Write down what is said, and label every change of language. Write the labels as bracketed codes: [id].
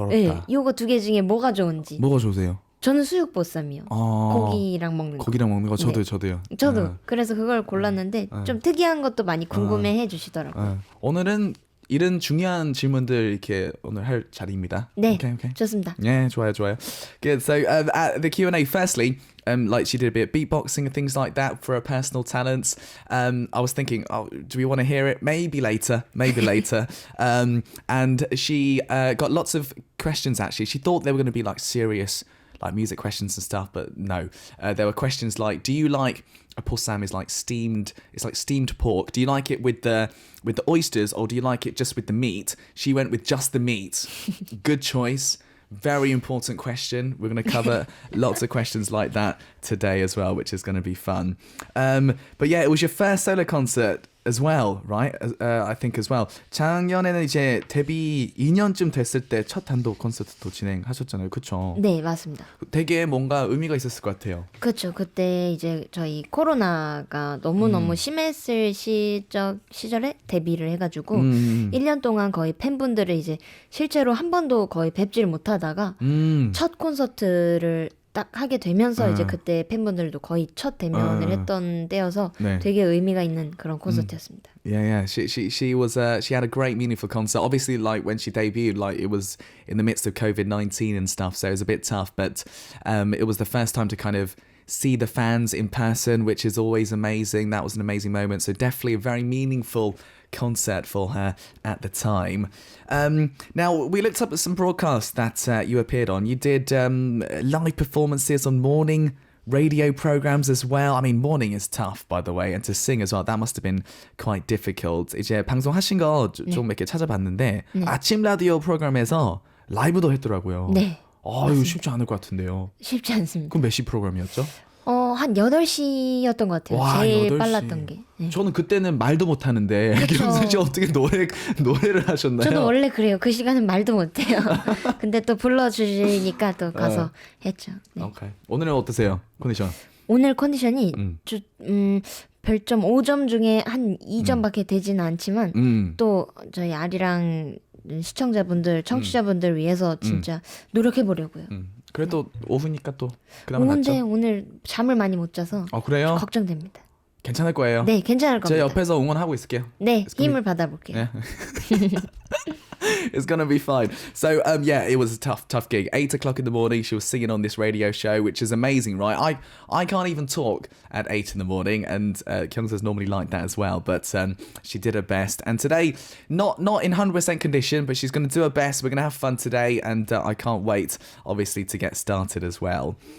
[ko] 네, 요거 두 개 중에 뭐가 좋은지. 뭐가 좋으세요? 저는 수육보쌈이요. 고기랑 먹는 거. 저도요. 저도. 그래서 그걸 골랐는데 좀 특이한 것도 많이 궁금해 해주시더라고요. 오늘은 이런 중요한 질문들 이렇게 오늘 할 자리입니다. 네, [en] okay. [ko] 좋습니다. [en] Yeah, [ko] 좋아요. [en] Good. So at the Q&A, firstly, like she did a bit of beatboxing and things like that for her personal talents. I was thinking, do we want to hear it? Maybe later. And she got lots of questions actually. She thought they were going to be like serious like music questions and stuff, but no. There were questions like, do you like, 보쌈 is like steamed, it's like steamed pork. Do you like it with the oysters or do you like it just with the meat? She went with just the meat. Good choice. Very important question. We're going to cover lots of questions like that today as well, which is going to be fun. But yeah, it was your first solo concert as well, right? I think as well. [ko] 작년에는 이제 데뷔 2년쯤 됐을 때 첫 단독 콘서트도 진행하셨잖아요. 그렇죠? 네, 맞습니다. 되게 뭔가 의미가 있었을 것 같아요. 그렇죠. 그때 이제 저희 코로나가 너무너무 심했을 시절에 데뷔를 해가지고 1년 동안 거의 팬분들을 이제 실제로 한 번도 거의 뵙지를 못하다가 첫 콘서트를 딱 하게 되면서 이제 그때 팬분들도 거의 첫 대면을 했던 때여서 네. 되게 의미가 있는 그런 콘서트였습니다. [en] Yeah. She was she had a great meaningful concert. Obviously, like when she debuted, like it was in the midst of COVID-19 and stuff, so it was a bit tough. But it was the first time to kind of see the fans in person, which is always amazing. That was an amazing moment. So definitely a very meaningful concert for her at the time. Now, we looked up at some broadcasts that you appeared on. You did live performances on morning radio programs as well. I mean, morning is tough, by the way, and to sing as well, that must have been quite difficult. [ko] 이제 방송하신 거 좀 이렇게 찾아봤는데 아침 라디오 프로그램에서 라이브도 했더라고요. 네. 이거 쉽지 않을 것 같은데요. 쉽지 않습니다. 그럼 몇 시 프로그램이었죠? 한 8시였던 것 같아요. 와, 제일 8시. 빨랐던 게. 네. 저는 그때는 말도 못하는데 김수 씨 어떻게 노래를 하셨나요? 저도 원래 그래요. 그 시간은 말도 못해요. 근데 또 불러주시니까 또 가서 했죠. 네. 오케이. 오늘은 어떠세요? 컨디션? 오늘 컨디션이 별점 5점 중에 한 2점밖에 되지는 않지만 또 저희 아리랑 시청자분들, 청취자분들 위해서 진짜 노력해보려고요. 그래도 오후니까 또 그나마 낫죠? 오는데 오늘 잠을 많이 못 자서 그래요? 걱정됩니다. 괜찮을 거예요. 네, 괜찮을 겁니다. 제 옆에서 응원하고 있을게요. 네, 힘을 받아볼게요. [en] Yeah. It's gonna be fine. So yeah, it was a tough gig. 8 o'clock in the morning, she was singing on this radio show, which is amazing, right? I can't even talk at 8 in the morning, and Kyungseo's normally like that as well. But she did her best, and today, not in 100% condition, but she's gonna do her best. We're gonna have fun today, and I can't wait, obviously, to get started as well.